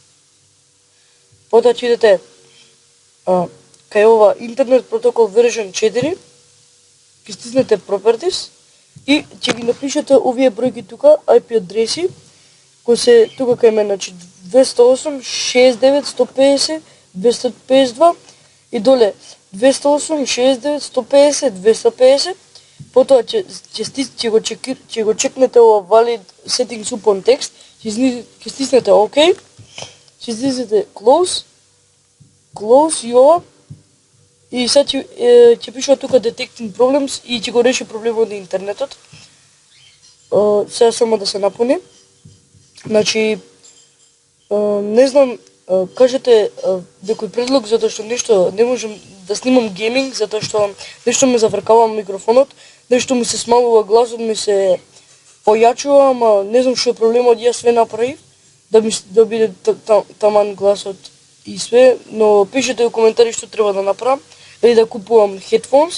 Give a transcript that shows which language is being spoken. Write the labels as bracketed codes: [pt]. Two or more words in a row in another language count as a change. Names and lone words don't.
[mk] Потоа ќе идете кај ова Internet Protocol version 4, ќе стиснете Properties и ќе ги напишете овие бројки тука, IP адреси, кои се тука кај мене, значи 208.69.150.252 и доле 208.69.150.250. Потоа ќе го чекнете ова [en] valid settings upon text, [mk] ќе стиснете OK, ќе стиснете close и ова. И сега ќе пишува тука [en] detecting problems [mk] и ќе го реши проблемот на интернетот. Сега само да се напуни. Значи, не знам, кажете некој предлог, затоа што нешто не можам да снимам гейминг, затоа што нешто ме завркава микрофонот, нешто ми се смалува гласот, ми се појачува, ама не знам што е проблемот, јас све направив да биде таман гласот и све, но пишете во коментари што треба да направам или да купувам headphones.